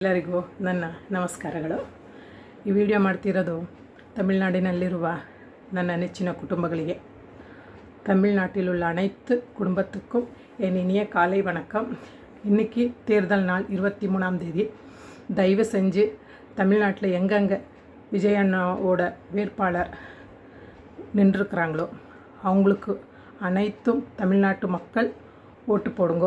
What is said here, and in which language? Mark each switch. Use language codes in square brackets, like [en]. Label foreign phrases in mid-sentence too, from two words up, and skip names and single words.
[kn] ಎಲ್ಲರಿಗೂ ನನ್ನ ನಮಸ್ಕಾರಗಳು. ಈ ವಿಡಿಯೋ ಮಾಡ್ತಿರೋದು ತಮಿಳುನಾಡಿನಲ್ಲಿರುವ ನನ್ನ ನೆಚ್ಚಿನ ಕುಟುಂಬಗಳಿಗೆ. [ta] தமிழ்நாட்டிலுள்ள அனைத்து குடும்பத்துக்கும் என் இனிய காலை வணக்கம். இன்றைக்கி தேர்தல் நாள் 23ஆம் தேதி. தயவு செஞ்சு தமிழ்நாட்டில் எங்கெங்கே விஜய் அண்ணாவோட வேட்பாளர் நின்றுருக்குறாங்களோ அவங்களுக்கு அனைத்தும் தமிழ்நாட்டு மக்கள் ஓட்டு போடுங்க.